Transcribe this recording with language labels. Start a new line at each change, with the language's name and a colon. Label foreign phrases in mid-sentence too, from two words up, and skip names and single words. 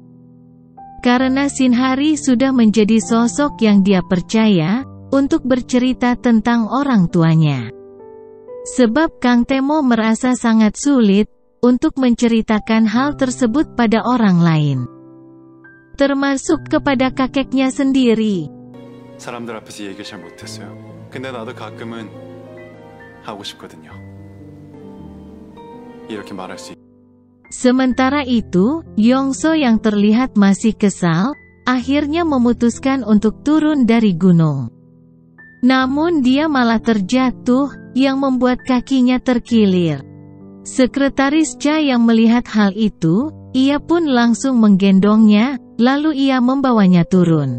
Indonesian: Karena Shinhari sudah menjadi sosok yang dia percaya, untuk bercerita tentang orang tuanya. Sebab Kang Temo merasa sangat sulit, untuk menceritakan hal tersebut pada orang lain. Termasuk kepada kakeknya sendiri.
Korean: 사람들 앞에서 얘기를 잘 못했어요. 근데 나도 가끔은 하고 싶거든요. 이렇게 말할 수.
Indonesian: Sementara itu, Yongso yang terlihat masih kesal, akhirnya memutuskan untuk turun dari gunung. Namun dia malah terjatuh, yang membuat kakinya terkilir. Sekretaris Cha yang melihat hal itu, ia pun langsung menggendongnya, lalu ia membawanya turun.